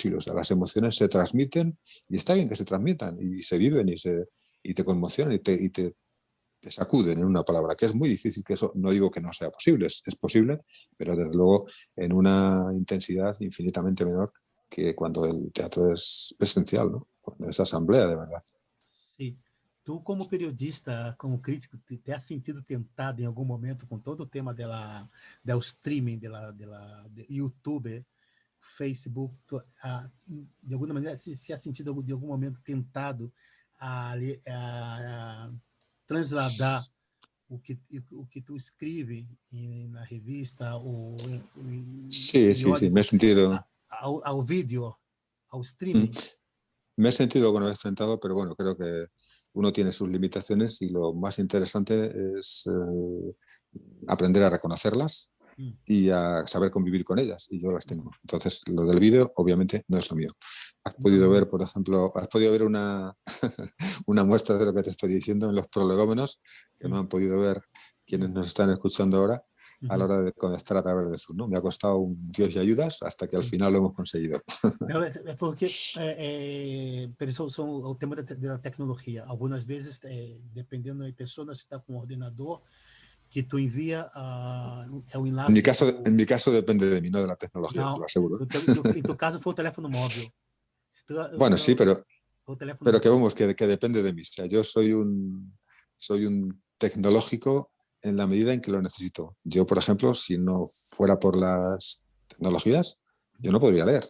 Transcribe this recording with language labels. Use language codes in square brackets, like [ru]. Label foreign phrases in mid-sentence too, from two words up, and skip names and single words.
[es] O sea, las emociones se transmiten y está bien que se transmitan y se viven y te conmocionan y te sacuden, en una palabra, que es muy difícil, que eso no digo que no sea posible, es posible, pero desde luego en una intensidad infinitamente menor que cuando el teatro es presencial, ¿no? Cuando es asamblea de verdad. Sí. Tu, como periodista, como crítico, te has sentido tentado [pt] em algum momento com todo o tema do streaming, de YouTube, Facebook, de alguma maneira, se has sentido de algum momento tentado a transladar o que tu escreve na revista ou em [es] Sí, me he [pt] periódico [es] sentido... [pt] ao vídeo, ao streaming? [es] Me he sentido con vez tentado, pero bueno, creo que uno tiene sus limitaciones y lo más interesante es aprender a reconocerlas y a saber convivir con ellas, y yo las tengo. Entonces, lo del vídeo, obviamente, no es lo mío. Has podido ver, por ejemplo, una, una muestra de lo que te estoy diciendo en los prolegómenos, que no han podido ver quienes nos están escuchando ahora, a la hora de conectar a través de Zoom, ¿no? Me ha costado un Dios y ayudas hasta que al final lo hemos conseguido. [pt] Não, é porque são o tema da tecnologia. Algumas vezes, dependendo da pessoa, você está com um ordenador que tu envia o enlace. [es] En mi caso depende de mí, no de la tecnología, te [pt] Não, [es] lo aseguro. [pt] em tu caso foi o teléfono móvel. [es] Bueno, sí, [pt] O teléfono [es] pero que [pt] móvel. [es] vamos, que depende de mí. O sea, yo soy un tecnológico en la medida en que lo necesito. Yo, por ejemplo, si no fuera por las tecnologías, yo no podría leer.